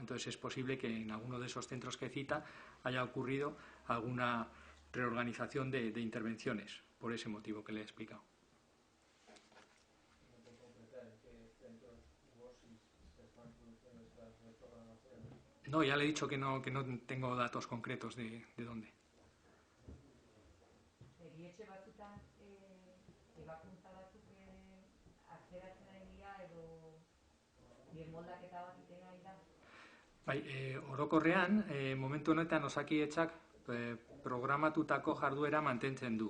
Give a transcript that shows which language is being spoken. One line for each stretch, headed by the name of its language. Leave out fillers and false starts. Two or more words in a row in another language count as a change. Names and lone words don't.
Spanish: Entonces es posible que en alguno de esos centros que cita haya ocurrido alguna reorganización de intervenciones, por ese motivo que le he explicado. No, ya le he dicho que no tengo datos concretos de dónde.
Basque: Erietxe batzutan ebakuntza batzuk atzeratzen ari dira edo birmoldaketa bat egiten ari da? Bai, orokorrean, momentu honetan Osakidetzak programatutako jarduera mantentzen du.